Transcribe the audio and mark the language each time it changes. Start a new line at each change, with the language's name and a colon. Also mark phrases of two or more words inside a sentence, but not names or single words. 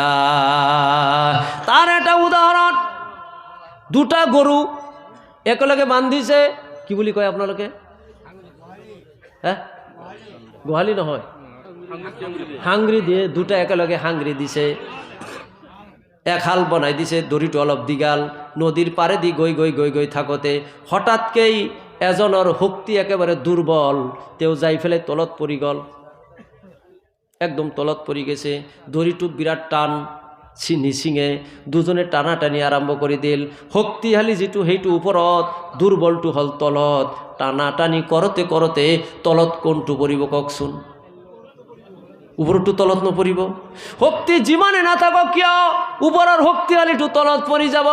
Assamese: তাৰ এটা উদাহৰণ দুটা গরু একেলগে বান্ধিছে কি বুলি কয় আপোনালোকে গোহালি নহয় হাংৰি দিয়ে দুটা একেলগে হাংৰি দিছে এক হাল বনাই দিছে দড়িটো অলপ দীঘল নদীর পারে দি গৈ থাকোতে হঠাৎকেই এজনৰ শক্তি একেবারে দুর্বল তেও যাই ফেলে তলত পৰি গল একদম তলত পড়ি গেছে, দড়িটু বিরাট টান নিচিঙে দুজনে টানাটানি আৰম্ভ কৰি দিল। শক্তিশালী যিটো সেইটো ওপৰত, দুৰ্বলটো হ'ল তলত। টানাটানি কৰোঁতে কৰোঁতে তলত কোনটো পৰিব কওকচোন? ওপৰতো তলত নপৰিব। শক্তি যিমানে নাথাকক কিয় ওপৰৰ শক্তিশালীটো তলত পৰি যাব।